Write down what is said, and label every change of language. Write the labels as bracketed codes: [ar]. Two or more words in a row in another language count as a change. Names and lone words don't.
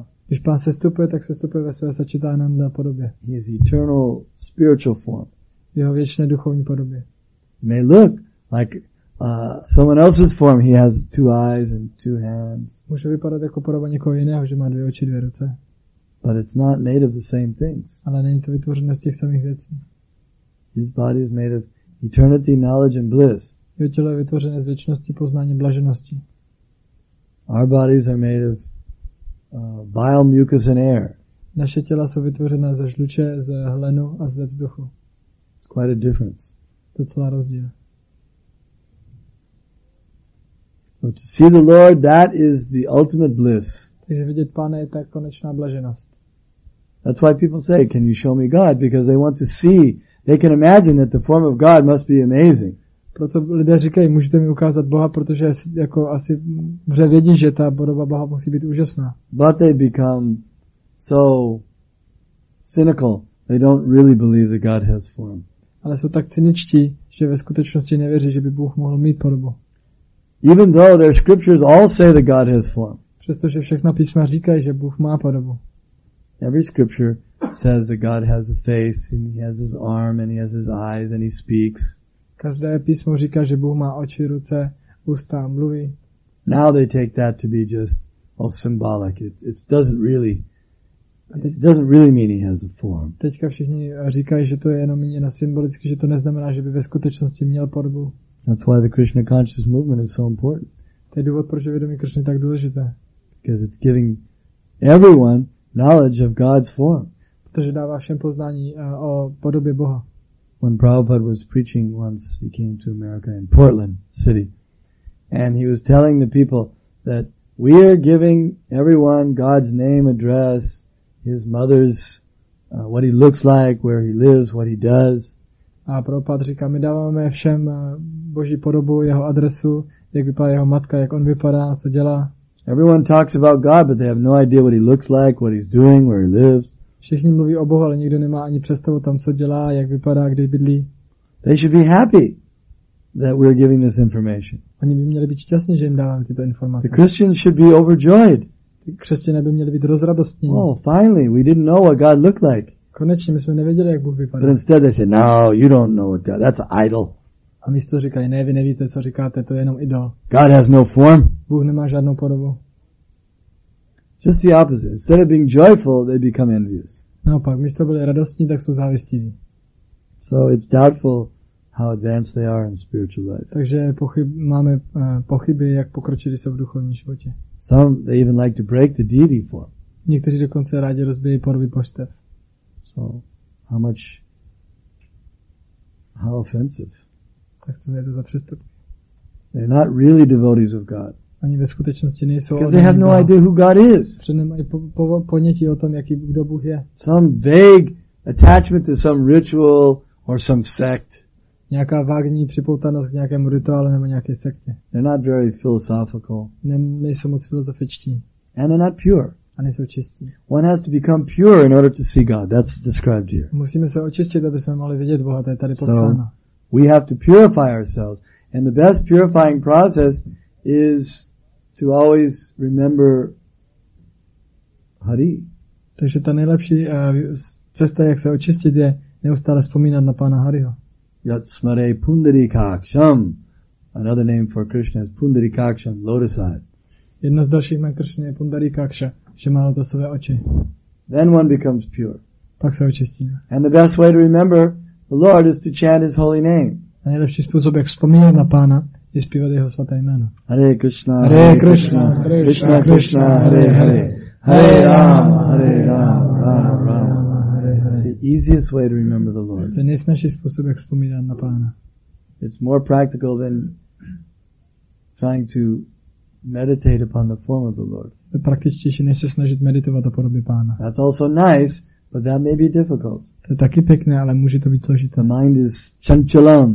[cs] Když Pán sestupuje, tak sestupuje ve své Satchidananda podobě. [en] He is eternal spiritual form. [cs] V jeho věčné duchovní podobě. [en] It may look like someone else's form. He has 2 eyes and 2 hands. [cs] Může vypadat jako podoba někoho jiného, že má 2 oči, 2 ruce. [en] But it's not made of the same things. [cs] Ale není to vytvořené z těch samých věcí. [en] His body is made of eternity, knowledge and bliss. [cs] Jeho tělo je vytvořené z věčnosti, poznání, blaženosti. [en] Our bodies are made of bile, mucus and air. [cs] Naše těla jsou vytvořené ze žluče, z hlenu a ze vzduchu. [en] It's quite a difference. [cs] To je celá rozdíl. [en] So to see the Lord, that is the ultimate bliss. [cs] Takže vidět Pána je ta konečná blaženost. [en] That's why people say, can you show me God? Because they want to see, they can imagine that the form of God must be amazing. [cs] Proto lidé říkají, můžete mi ukázat Boha, protože jako asi vře vědí, že ta podoba Boha musí být úžasná. [en] But they become so cynical, they don't really believe that God has form. [cs] Ale jsou tak cyničtí, že ve skutečnosti nevěří, že by Bůh mohl mít podobu. [en] Even though their scriptures all say that God has form. [cs] Přestože všechna písma říkají, že Bůh má podobu. [en] Every scripture says that God has a face and he has his arm and he has his eyes and he speaks. [cs] Každé písmo říká, že Bůh má oči, ruce, ústa, mluví. [en] Now they take that to be just symbolic. It doesn't really mean he has a form. [cs] Teďka všichni říkají, že to je jenom míněno symbolicky, že to neznamená, že by ve skutečnosti měl podobu. [en] That's why the Krishna conscious movement is so important. [cs] To je důvod, proč je vědomí Krishny tak důležité. [en] Because it's giving everyone knowledge of God's form. [cs] Protože dává všem poznání o podobě Boha. [en] When Prabhupada was preaching once, he came to America in Portland City. And he was telling the people that we are giving everyone God's name, address, his mother's, what he looks like, where he lives, what he does. [cs] A Prabhupada říká, my dáváme všem Boží podobu, jeho adresu, jak vypadá jeho matka, jak on vypadá, co dělá. [en] Everyone talks about God, but they have no idea what he looks like, what he's doing, where he lives. [cs] Všichni mluví o Bohu, ale nikdo nemá ani představu tam, co dělá, jak vypadá, kde bydlí. [en] They should be happy that we're giving this information. [cs] Oni by měli být šťastní, že jim dáváme tyto informace. [en] The Christians should be overjoyed. [cs] Ty křesťané by měli být rozradostnění. [en] Oh, finally, we didn't know what God looked like. [cs] Konečně my jsme nevěděli, jak Bůh [en] But [cs] vypadá. [en] instead they say, no, you don't know what God, that's an idol. [cs] A místo říkají, ne, vy nevíte, co říkáte, to je jenom idol. [en] God has no form. [cs] Bůh nemá žádnou podobu. [en] Just the opposite. Instead of being joyful, they become envious. [cs] Naopak, místo byli radostní, tak jsou závistiví. [en] So it's doubtful how advanced they are in spiritual life. [cs] Takže máme pochyby, jak pokročili jsou v duchovním životě. [en] Some, they even like to break the deity form. [cs] Někteří dokonce rádi rozbijí podoby božstev. [en] So, how offensive. [cs] Tak co je to za přestup? [en] They're not really devotees of God. [cs] Oni ve skutečnosti nejsou. [en] Because they have no idea who God is. [cs] Protože nemají ponětí o tom, kdo Bůh je. [en] Some vague attachment to some ritual or some sect. [cs] Nějaká vágní připoutanost k nějakému rituálu nebo nějaké sektě. [en] They're not very philosophical. [cs] Nejsou moc filozofičtí. [en] And they're not pure. [cs] A nejsou čistí. [en] One has to become pure in order to see God. That's described here. [cs] Musíme se očistit, aby jsme mohli vidět Boha, to je tady popsáno. [en] We have to purify ourselves. And the best purifying process is to always remember Hare. [cs] Takže ta nejlepší cesta, jak se očistit, je neustále vzpomínat na Pána Hariho. [sa] Yat smare pundarikaksham. [en] Another name for Krishna is pundarikaksham, lotus eye. [cs] Jedno z dalších jmen Krishny je Pundarikaksha, že má lotosové oči. [en] Then one becomes pure. [cs] Pak se očistíme. [en] And the best way to remember the Lord is to chant His holy name. [cs] A nejlepší způsob, jak vzpomínat na Pána, je zpívat jeho svaté jméno. [sa] Hare Krishna, Hare Krishna, Krishna Krishna, Hare Hare, Hare Rama, Rama Rama, Hare Hare. [en] It's the easiest way to remember the Lord. [cs] To je nejsnažší způsob, jak vzpomínat na Pána. [en] It's more practical than trying to meditate upon the form of the Lord. [cs] To je praktičtější, než se snažit meditovat o podobě Pána. [en] That's also nice, but that may be difficult. [cs] To je taky pěkné, ale může to být složité. [en] The mind is chanchalam.